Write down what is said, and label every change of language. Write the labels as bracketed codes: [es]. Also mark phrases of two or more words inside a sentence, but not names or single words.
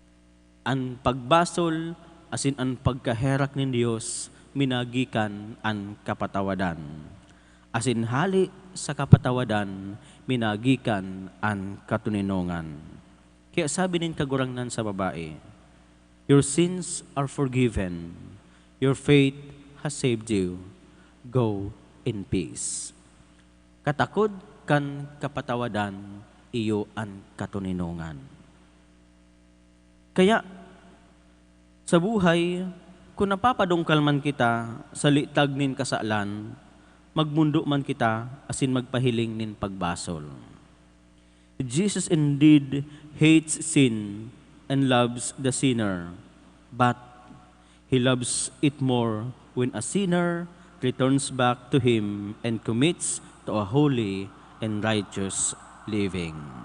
[bik] Ang pagbasol asin an pagkaherak nin Dios minagikan an kapatawadan. Asin hali sa kapatawadan minagikan an katuninongan. Kaya sabi nin kagurangnan sa babae, [en] your sins are forgiven. Your faith has saved you. Go in peace. [bik] Katakod kan kapatawadan, iyo an katuninongan. Kaya, sa buhay, kung napapadungkal man kita sa litag nin kasalan, magmundo man kita asin magpahiling nin pagbasol. [en] Jesus indeed hates sin and loves the sinner, but He loves it more when a sinner returns back to Him and commits to a holy and righteous living.